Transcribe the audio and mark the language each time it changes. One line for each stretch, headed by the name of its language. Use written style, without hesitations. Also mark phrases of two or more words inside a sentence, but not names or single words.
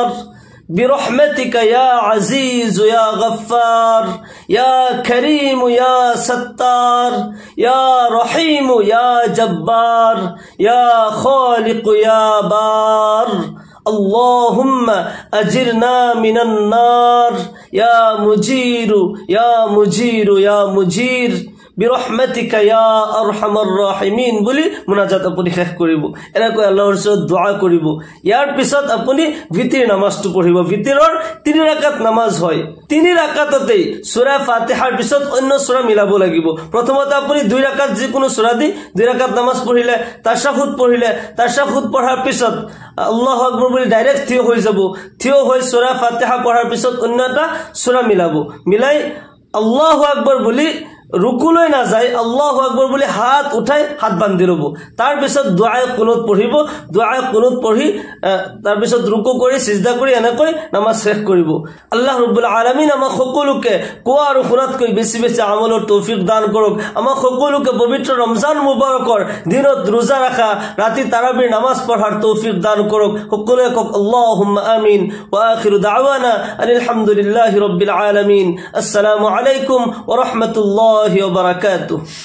Arabic: برحمتك يا عزيز يا غفار يا كريم يا ستار يا رحيم يا جبار يا خالق يا بار اللهم أجرنا من النار يا مجير يا مجير يا مجير برحمتك يا أرحم الراحمين
Assamese: বলি মুনাজাত আপুনি শেষ কৰিব। এনেকৈ আল্লাহৰ ওচৰত দোয়া কৰিব। ইয়াৰ পিছত আপুনি ভিতিৰ নামাজটো পঢ়িব। ভিতিৰৰ 3 ৰাকাত নামাজ হয়। 3 ৰাকাততেই সূৰা ফাতিহাৰ পিছত অন্য সূৰা মিলাব লাগিব। প্ৰথমতে আপুনি 2 ৰাকাত যিকোনো সূৰা দি 2 ৰাকাত নামাজ পঢ়িলে, তাশাহুদ পঢ়িলে, তাশাহুদ পঢ়াৰ পিছত
Arabic: الله أكبر
Assamese: বুলি ডাইৰেক্ট থিয় হৈ যাব। থিয় হৈ সূৰা ফাতিহা পঢ়াৰ পিছত অন্য এটা সূৰা মিলাব। মিলাই
Arabic: الله أكبر
Assamese: বুলি রুকুলৈ না যায়
Arabic: الله أكبر
Assamese: বলে হাত উঠাই হাত বান্ধি রব তার পিছত দুআয়ে কুনুত পঢ়িব দুআয়ে কুনুত পঢ়ি তার পিছত রুকু কৰি সিজদা কৰি এনেকৈ নামাজ শেষ কৰিব
Arabic: الله رب العالمين
Assamese: আমাক সকলোকে কোৱা আৰু শুনাতকৈ বেছি বেছি আমলৰ তৌফিক দান কৰক আমাক সকলোকে পবিত্ৰ ৰমজান মুবাৰকৰ দিনত রোজা ৰাখা ৰাতি তাৰাবিৰ নামাজ পঢ়াৰ তৌফিক দান কৰক সকলোৱে কক
Arabic: اللهم آمين وآخر دعوانا الحمد لله رب العالمين السلام عليكم ورحمة الله وبركاته